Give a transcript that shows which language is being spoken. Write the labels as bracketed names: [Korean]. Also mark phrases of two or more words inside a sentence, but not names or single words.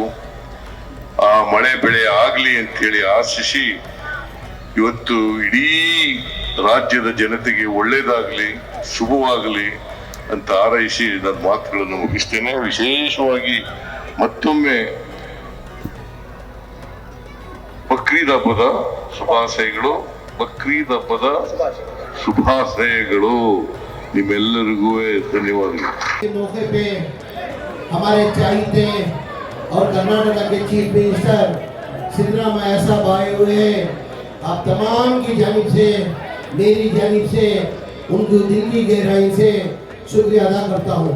[Kannada] ಆ ಮಳೆ ಬೆಳೆ ಆಗ್ಲಿ ಅಂತ ಹೇಳಿ ಆಶಿಸಿ ಇವತ್ತು ಇಡೀ ರಾಜ್ಯದ ಜನತೆಗೆ ಒಳ್ಳೇದಾಗ್ಲಿ, ಶುಭವಾಗಲಿ ಅಂತ ಹಾರೈಸಿ ನನ್ನ ಮಾತುಗಳನ್ನು ಮುಗಿಸ್ತೇನೆ. ವಿಶೇಷವಾಗಿ ಮತ್ತೊಮ್ಮೆ ಬಕ್ರೀದ್ ಹಬ್ಬದ ಶುಭಾಶಯಗಳು, ಬಕ್ರೀದ್ ಹಬ್ಬದ ಶುಭಾಶಯಗಳು. ನಿಮ್ಮೆಲ್ಲರಿಗೂ ಧನ್ಯವಾದಗಳು. [Hindi] इस मौके पे हमारे चाहते और कर्नाटक के [English] chief minister [Hindi] सिद्धरामैया साहब आए हुए हैं। आप तमाम की जानिब से, मेरी जानिब से उनकी दिल की गहराई से शुक्रिया अदा करता हूँ।